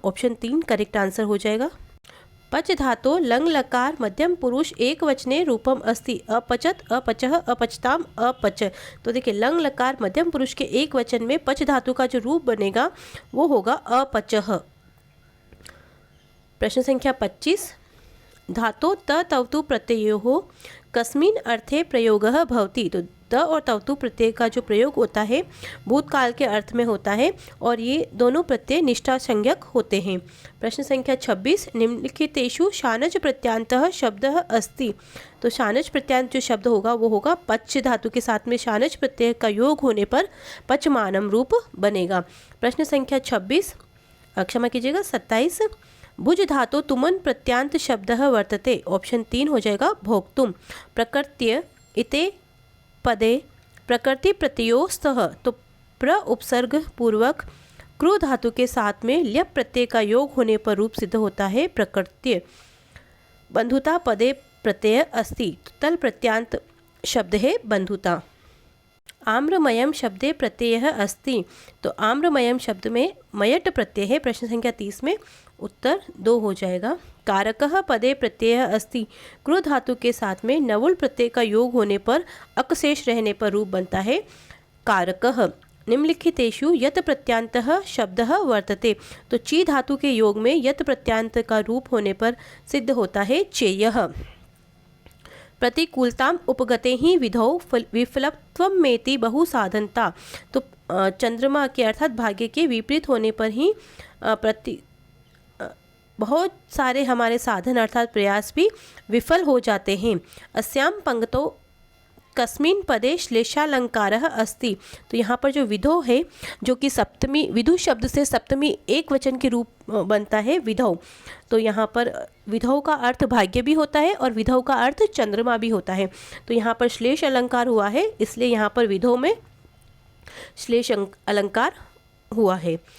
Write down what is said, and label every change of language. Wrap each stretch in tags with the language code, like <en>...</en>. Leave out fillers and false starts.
<hi>Option 3 correct answer हो जाएगा।</hi> <sa>पच धातो लंग लकार मध्यम पुरुष एक वचने रूपम अस्ति।</sa> <hi>अपचत, अपचह, अपचताम, अपच। तो देखिए लंग लकार मध्यम पुरुष के एक वचन में पच धातु का जो रूप बनेगा वो होगा अपचह।</hi> <sa>प्रश्न संख्या 25 धातो त तवतु प्रत्ययोः कस्मिन् अर्थे प्रयोगः भवति।</sa> <hi>तो त और तवतु प्रत्यय का जो प्रयोग होता है भूतकाल के अर्थ में होता है और ये दोनों प्रत्यय निष्ठा संज्ञक होते हैं।</hi> <sa>प्रश्न संख्या 26 निम्नलिखितेषु शानच प्रत्यांतः शब्दः अस्ति।</sa> <hi>तो शानच प्रत्यांत जो शब्द होगा वो होगा पच धातु के साथ में शानच प्रत्यय का योग होने पर पचमानम रूप बनेगा।</hi> <sa>प्रश्न संख्या 26</sa> <hi>क्षमा कीजिएगा</hi> <sa>27 भुज धातो तुमन प्रत्यांत शब्दः वर्तते।</sa> <hi>ऑप्शन 3 हो जाएगा भोक्तुम।</hi> <sa>प्रकृत्य इते पदे प्रकृति प्रत्ययोस्तः,</sa> <hi>तो प्र उपसर्ग पूर्वक क्रू धातु के साथ में ल्यप प्रत्यय का योग होने पर रूप सिद्ध होता है प्रकृत्य।</hi> <sa>बंधुता पदे प्रत्यय अस्ति,</sa> <hi>तल प्रत्यांत शब्द है बंधुता।</hi> <sa>आम्रमयम शब्दे प्रत्यय अस्ति।</sa> <hi>तो आम्रमयम शब्द में मयट प्रत्यय है। प्रश्न संख्या 30 में उत्तर 2 हो जाएगा।</hi> <sa>कारकः पदे प्रत्यय अस्ति।</sa> <hi>क्रू धातु के साथ में नवुल प्रत्यय का योग होने पर अकशेष रहने पर रूप बनता है कारकः।</hi> <sa>निम्नलिखितेषु यत प्रत्यांतः शब्दः वर्तते।</sa> <hi>तो ची धातु के योग में यत प्रत्यांत का रूप होने पर सिद्ध होता है चेयः।</hi> <sa>प्रतिकूलताम उपगते ही विधौ विफलत्वमेति बहुसाधनता।</sa> <hi>तो चंद्रमा के अर्थात भाग्य के विपरीत होने पर ही बहुत सारे हमारे साधन अर्थात प्रयास भी विफल हो जाते हैं।</hi> <sa>अस्याम पंक्तौ कस्मिन् पदे श्लेषालंकारः अस्ति।</sa> <hi>तो यहाँ पर जो विधौ है जो कि सप्तमी विधु शब्द से सप्तमी एक वचन के रूप बनता है विधौ। तो यहाँ पर विधौ का अर्थ भाग्य भी होता है और विधौ का अर्थ चंद्रमा भी होता है। तो यहाँ पर श्लेष अलंकार हुआ है इसलिए यहाँ पर विधौ में श्लेष अलंकार हुआ है।</hi>